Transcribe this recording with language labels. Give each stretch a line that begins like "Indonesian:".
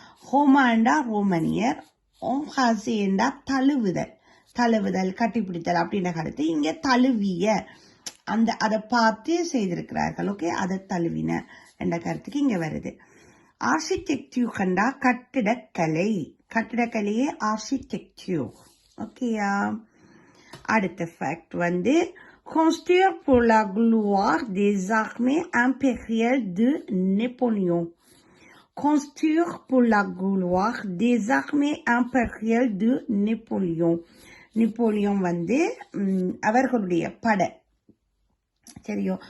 Tamil: ரோமா என்றா ரோமனியர், embrasser என்றா தழுவுதல், கட்டிப்பிடித்தல் அப்படின்ற கருத்து. இங்க தழுவிய, அதை பார்த்து செய்திருக்கிறார்கள், ஓகே, அதை தழுவின என்ற கருத்துக்கு இங்க வருது. ஆர்கிடெக்டிவ் கண்டா கட்டிடக்கலையே ஆர்கிடெக்டிவ், ஓகேயா. அடுத்த ஃபேக்ட் வந்து
French: construire pour la gloire des armées impériales de Napoléon. Construire pour la gloire des armées impériales de Napoléon.
Tamil: Napoleon வந்து அவர்களுடைய படை, சரியோ.